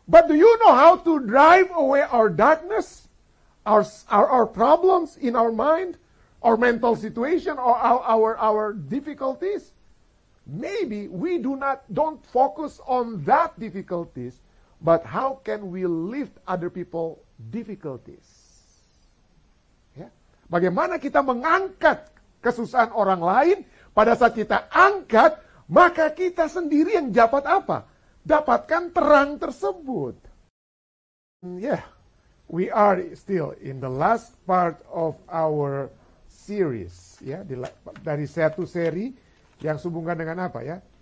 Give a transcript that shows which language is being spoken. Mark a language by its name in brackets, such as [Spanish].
[English] But do you know how to drive away our darkness, our problems in our mind, our mental situation, or our difficulties? Maybe we don't focus on that difficulties, but how can we lift other people difficulties? [Indonesian] Ya. Bagaimana kita mengangkat kesusahan orang lain, pada saat kita angkat, maka kita sendiri yang dapat apa? Dapatkan terang tersebut. [English] Yeah, we are still in the last part of our series. [Indonesian] Ya, dari satu seri yang sehubungan dengan apa ya?